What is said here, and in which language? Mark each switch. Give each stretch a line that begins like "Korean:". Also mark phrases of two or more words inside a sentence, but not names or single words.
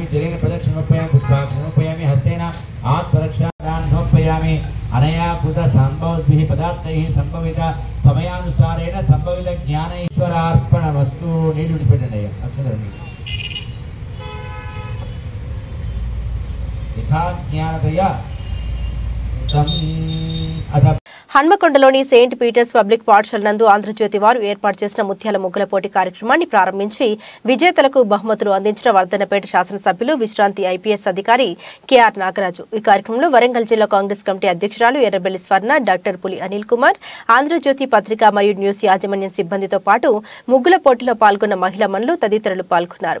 Sanskrit: जलेन प्रदक्षिणमुपयामि पुष्पार्चनमुपयामि हस्तेन आत्मरक्षादानमुपयामि अनया भूत संभवद्भिः पदार्थैः संभवित समयानुसारेण संभवित ज्ञान ईश्वरार्पणमस्तु नीडुडिपेटंడి अक्षरनि यथा ज्ञानतया
Telugu: హన్మకొండలోని సెయింట్ పీటర్స్ పబ్లిక్ పాఠశాల నందు ఆంధ్రజ్యోతి వారు ఏర్పాటు చేసిన ముత్యాల ముగ్గుల పోటీ కార్యక్రమాన్ని ప్రారంభించి విజేతలకు బహుమతులు అందించిన వర్ధన్నపేట శాసనసభ్యులు విశ్రాంతి ఐపీఎస్ అధికారి కెఆర్ నాగరాజు. ఈ కార్యక్రమంలో వరంగల్ జిల్లా కాంగ్రెస్ కమిటీ అధ్యక్షురాలు ఎర్రబెల్లి స్వర్ణ, డాక్టర్ పులి అనిల్ కుమార్, ఆంధ్రజ్యోతి పత్రిక మరియు న్యూస్ యాజమాన్యం సిబ్బందితో పాటు ముగ్గుల పోటీలో పాల్గొన్న మహిళా మనులు తదితరులు పాల్గొన్నారు.